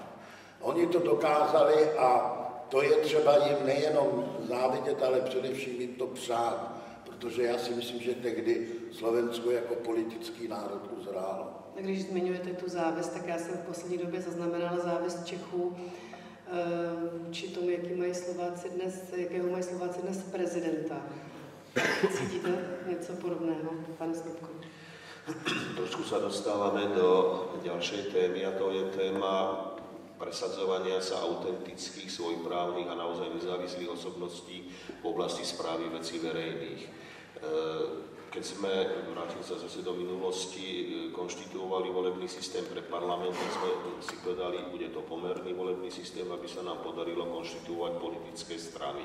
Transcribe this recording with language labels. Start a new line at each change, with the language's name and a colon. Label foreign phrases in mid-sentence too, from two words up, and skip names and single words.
Czech: Oni to dokázali a to je třeba jim nejenom závidět, ale především jim to přát, protože já si myslím, že tehdy Slovensko jako politický národ uzrálo. Když zmiňujete tu závist, tak já jsem v poslední době zaznamenala závist Čechů či tomu, jakého mají Slováci dnes prezidenta. Cítíte něco podobného, pane Snopko?
Slovak: Trošku sa dostávame do ďalšej témy a to je téma presadzovania sa autentických, svojprávnych a naozaj nezávislých osobností v oblasti správy vecí verejných. Keď sme, vrátim sa zase do minulosti, konštituovali volebný systém pre parlament, sme si povedali, bude to pomerný volebný systém, aby sa nám podarilo konštituovať politické strany.